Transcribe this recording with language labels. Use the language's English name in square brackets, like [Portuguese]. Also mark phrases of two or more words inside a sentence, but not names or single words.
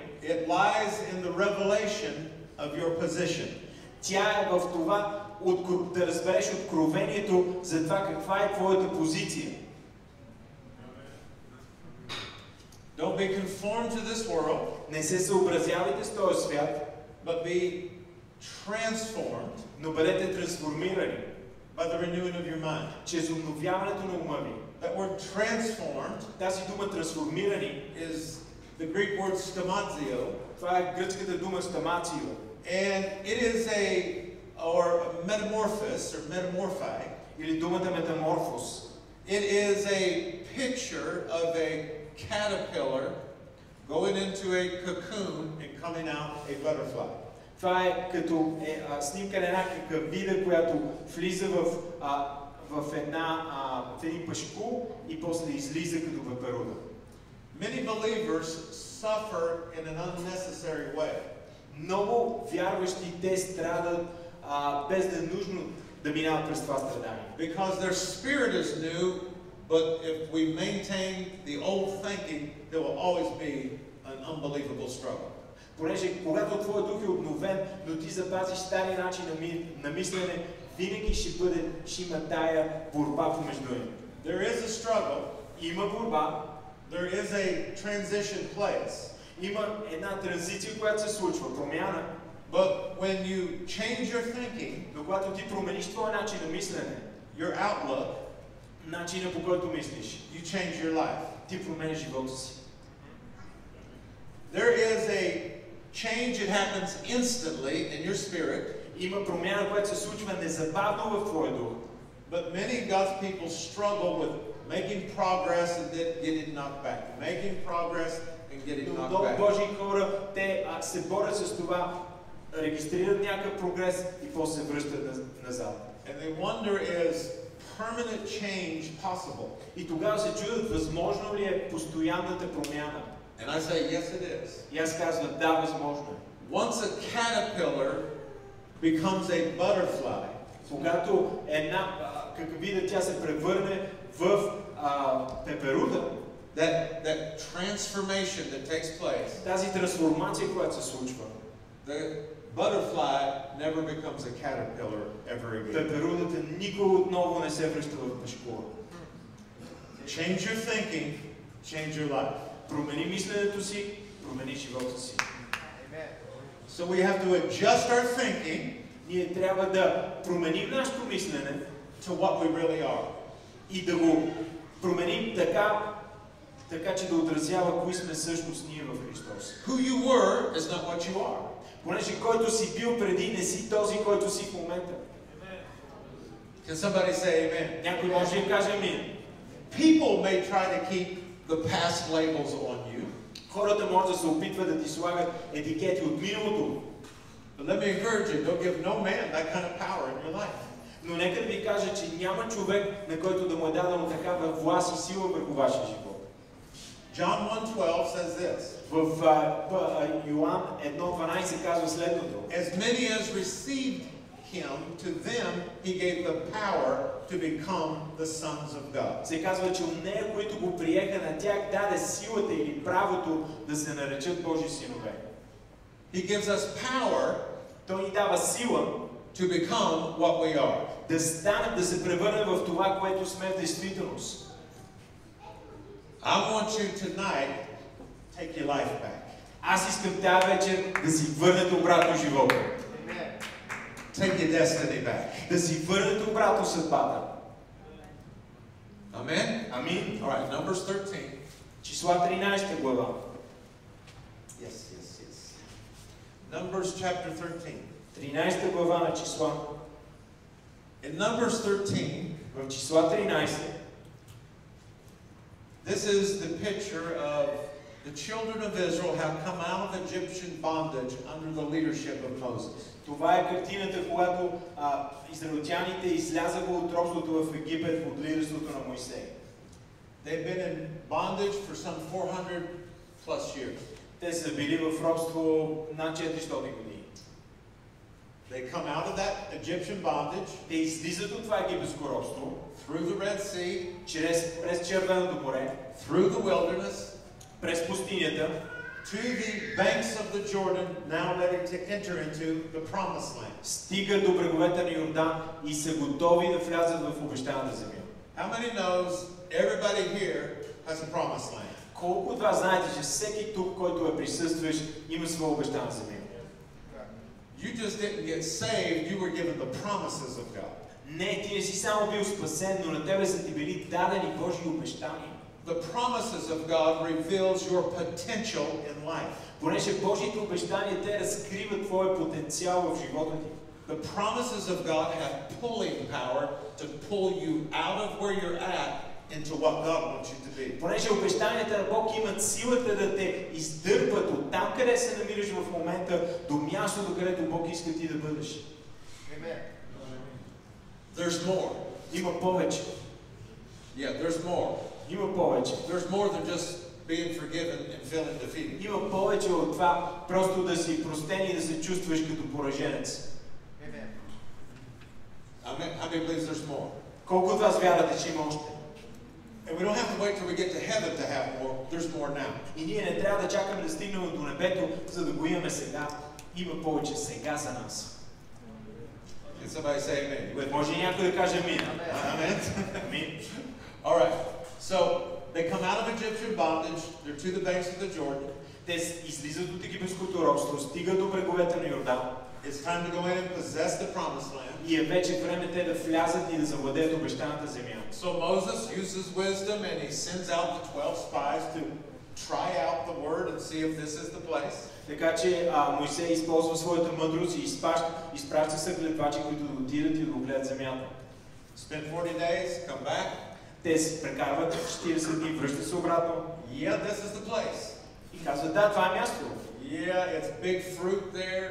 [English] it lies in the revelation of your position. [Bulgarian] тя е в това да разбереш откровението за това каква е твоята позиция. [English] Don't be conformed to this world, [Bulgarian] Не се съобразявайте с този свят, [English] but be transformed [Bulgarian] но бъдете трансформирани [English] by the renewing of your mind. [Bulgarian] чрез обновяването на ума ви. [English] That word transformed [Bulgarian] Тази дума трансформирани, [English] is the Greek word stomazio, [Bulgarian] това е гръцката дума стамацио. [English] and it is or metamorphosis or metamorphi. [Bulgarian] Или думата метаморфоз. [English] It is a picture of a caterpillar going into a cocoon and coming out a butterfly. [Bulgarian] Това е като снимка на една какавида, която влиза в един пашкул и после излиза като пеперуда. [English] Many believers suffer in an unnecessary way. [Bulgarian] Много вярващи те страдат без да е нужно да минават през това страдание. [English] Because their spirit is new, but if we maintain the old thinking, there will always be an unbelievable struggle. [Bulgarian] Понеже когато твоят дух е обновен, но ти запазиш стария начин на мислене, винаги ще има тая борба помежду им. [English] There is a struggle. [Bulgarian] Има борба. [English] There is a transition place. [Bulgarian] Има една транзиция, която се случва, промяна. [English] But when you change your thinking, [Bulgarian] но когато ти промениш твоя начин на мислене, [English] your outlook, [Bulgarian] начина по който мислиш, [English] you change your life. [Bulgarian] ти промениш живота си. [English] There is a change that happens instantly in your spirit. [Bulgarian] Има промяна, която се случва незабавно в твоя дух. [English] But many God's people struggle with making progress and then getting knocked back. Making progress and getting knocked [Bulgarian] Много [English] back. [Bulgarian] Божии хора, те се борят с това, регистрират някакъв прогрес и после се връщат назад. [English] And they wonder, is permanent change possible? [Bulgarian] И тогава се чудят, възможно ли е постоянната промяна. [English] And I say, yes, it is. [Bulgarian] И аз казвам, да, възможно е. [English] Once a caterpillar becomes a butterfly, [Bulgarian] когато една какавида тя се превърне в пеперуда, [English] that transformation that takes place, [Bulgarian] тази трансформация, която се случва, [English] the butterfly never becomes a caterpillar ever again. [Bulgarian] пеперудата никога отново не се връща в пешкула. [English] Change your thinking, change your life. [Bulgarian] Промени мисленето си, промени живота си. [English] So we have to adjust our thinking [Bulgarian] Ние трябва да променим нашето мислене [English] to what we really are. [Bulgarian] и да го променим така че да отразява кои сме всъщност ние в Христос. [English] Who you were is not what you are. [Bulgarian] Понеже който си бил преди, не си този, който си в момента. [English] Can somebody say amen? [Bulgarian] Някой може да каже амин. [English] People may try to keep the past labels on you. [Bulgarian] Хората може да се опитват да ти слагат етикети от миналото. [English] But let me encourage you, don't give no man that kind of power in your life. [Bulgarian] Но нека да ви кажа, че няма човек, на който да му е дадено такава власт и сила върху вашия живот. [English] John 1:12 says this. [Bulgarian] В Йоан 1:12 казва следното. [English] As many as received him, to them he gave the power to become the sons of God. [Bulgarian] Се казва, че от нея, които го приеха, на тях даде силата или правото да се наречат Божи синове. [English] He gives us power [Bulgarian] Той ни дава сила [English] to become what we are. [Bulgarian] да станем, да се превърнем в това, което сме в действителност. [English] I want you tonight take your life back. [Bulgarian] Аз искам тази вечер да си върнете обратно живота. [English] take your destiny back. [Bulgarian] Да си върнете обратно съдбата. [English] Amen? [Bulgarian] Амин. [English] All right, Numbers 13. [Bulgarian] Числа 13 глава. [English] Yes. Numbers chapter 13. [Bulgarian] 13 глава на числа. [English] In Numbers 13, [Bulgarian] В числа 13 [English] this is the picture of the children of Israel have come out of Egyptian bondage under the leadership of Moses. [Bulgarian] това е картината, когато израелтяните излязаха от робството в Египет под лидерството на Моисей. [English] They've been in bondage for some 400 plus years. [Bulgarian] Те са били в робство над 400 години. [English] They come out of that Egyptian bondage. [Bulgarian] Те излизат от това египетско робство [English] Through the Red Sea, [Bulgarian] през Червеното море, [English] through the wilderness, [Bulgarian] през пустинята, [English] to the banks of the Jordan, now ready to enter into the promised land. [Bulgarian] стигат до бреговете на Йордан и са готови да влязат в обещаната земя. [English] How many knows everybody here has a promised land? [Bulgarian] Колко от вас знаете, че всеки тук, който е присъстваш, има своя обещана земя? [English] You just didn't get saved, you were given the promises of God. [Bulgarian] Не, ти не си само бил спасен, но на тебе са ти били дадени Божии обещания. [English] The promises of God reveals your potential in life. [Bulgarian] Понеже Божиите обещания, те разкриват твоя потенциал в живота ти. [English] The promises of God have pulling power to pull you out of where you're at into what God wants you to be. [Bulgarian] Понеже обещанията на Бог имат силата да те издърпат от там, къде се намираш в момента, до мястото, където Бог иска ти да бъдеш. [English] Amen. There's more. [Bulgarian] Има повече. [English] Yeah, there's more. [Bulgarian] Има повече. [English] There's more than just being forgiven and feeling defeated. [Bulgarian] Има повече от това просто да си простен и да се чувстваш като пораженец. [English] Amen. How many believes there's more? [Bulgarian] Колко от вас вярвате, че има още? [English] And we don't have to wait till we get to heaven to have more. There's more now. [Bulgarian] И ние не трябва да чакаме да стигнем до небето, за да го имаме сега. Има повече сега за нас. [English] Can somebody say amen? [Bulgarian] Може ли някой да каже амин? [English] Amen. [Bulgarian] Амин. [English] All right. So they come out of Egyptian bondage. They're to the banks of the Jordan. [Bulgarian] Те излизат от египетското робство, стигат до бреговете на Йордан. [English] It's time to go in and possess the promised land. [Bulgarian] И е вече време те да влязат и да завладеят обещаната земя. [English] So Moses uses wisdom and he sends out the 12 spies to try out the word and see if this is the place. [Bulgarian] Така че Моисей използва своята мъдрост и изпраща съгледвачи, които да отидат и да огледат земята. [English] Spend 40 days, come back. [Bulgarian] Те се прекарват 40 дни, връщат се обратно. [English] Yeah, this is the place. [Bulgarian] И казват, да, това е място. [English] Yeah, it's big fruit there.